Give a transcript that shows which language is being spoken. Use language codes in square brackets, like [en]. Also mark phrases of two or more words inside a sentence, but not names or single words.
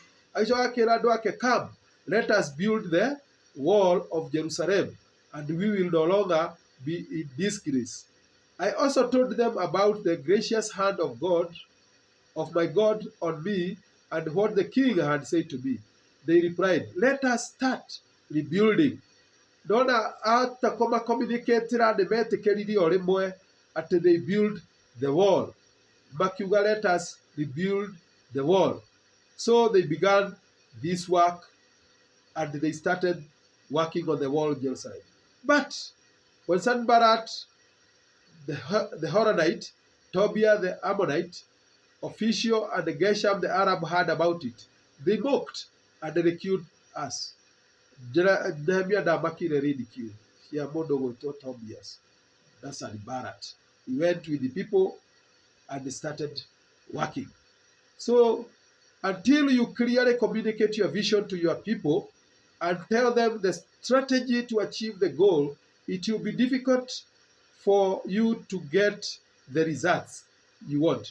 [en] Come, let us build the wall of Jerusalem, and we will no longer be in disgrace. I also told them about the gracious hand of my God on me, and what the king had said to me. They replied, let us start rebuilding. [ki] Ndona atakoma communicatira nĩ metĩkĩririe o rĩmwe atĩ [en] they build the wall. Makiuga, let us rebuild the wall. So they began this work, and they started working on the wall of Jerusalem. But when Sanballat the Horonite, Tobiah the Ammonite official, and Geshem the Arab heard about it, they mocked and ridiculed us. [ki] Nehemia ndamakire ridicule cia mũndũ gwĩtwo Tobias na Sanballat. [en] He went with the people and they started working. So until you clearly communicate your vision to your people and tell them the strategy to achieve the goal, it will be difficult for you to get the results you want.